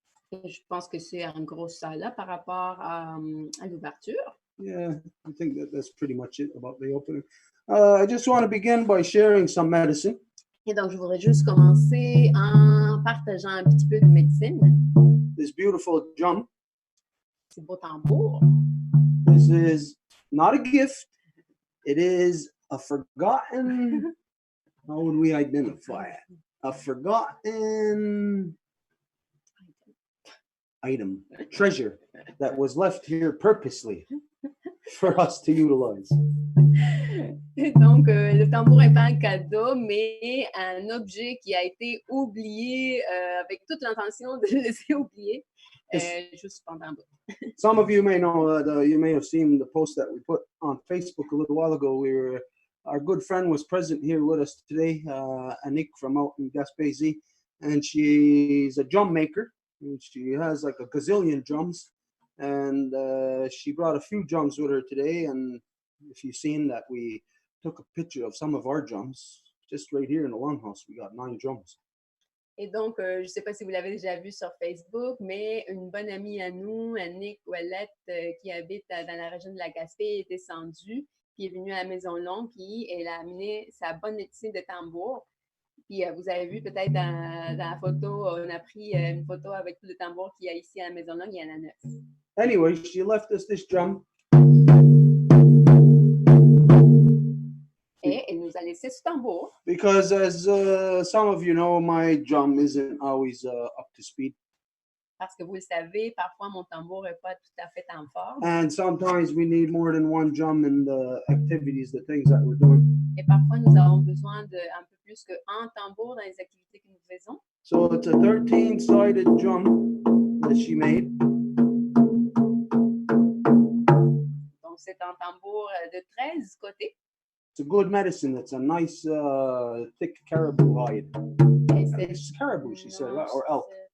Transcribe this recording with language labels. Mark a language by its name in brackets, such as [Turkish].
[French] Et je pense que c'est un gros ça là par rapport à l'ouverture. [English] Yeah, I think that's pretty much it about the opening. I just want to begin by sharing some medicine. [French] Et donc, je voudrais juste commencer en partageant un petit peu de médecine. [English] This beautiful drum. [French] C'est beau tambour. [English] This is not a gift. It is a forgotten. How would we identify it? A forgotten item, treasure that was left here purposely for us to utilize. [French] Donc, le tambour n'est pas un cadeau, mais un objet qui a été oublié avec toute l'intention de le laisser oublier juste pendant un bout. [English] Some of you may know, you may have seen the post that we put on Facebook a little while ago. Our good friend was present here with us today, Annick from out in Gaspésie, and she's a drum maker. And she has like a gazillion drums, and she brought a few drums with her today. And if you've seen that, we took a picture of some of our drums. Just right here in the longhouse, we got 9 drums. [French] Et donc, je ne sais pas si vous l'avez déjà vu sur Facebook, mais une bonne amie à nous, Annick Ouellette, qui habite dans la région de la Gaspé, est descendue, puis est venue à la Maison Longue, puis elle a amené sa bonne médecine de tambour. Puis vous avez vu peut-être dans la photo, on a pris une photo avec tout le tambour qu'il y a ici à la Maison Longue, il y en a 9. [English] Anyway, she left us this drum. [French] Et elle nous a laissé ce tambour. [English] Because as some of you know, my drum isn't always up to speed. [French] Parce que vous le savez, parfois mon tambour n'est pas tout à fait en forme. [English] And sometimes we need more than one drum in the activities, the things that we're doing. [French] Et parfois nous avons besoin d'un peu plus qu'un tambour dans les activités que nous faisons. [English] So it's a 13-sided drum that she made. [French] Donc c'est un tambour de 13 côtés. [English] It's a good medicine. It's a nice, thick caribou hide. It's caribou, she said, or elk.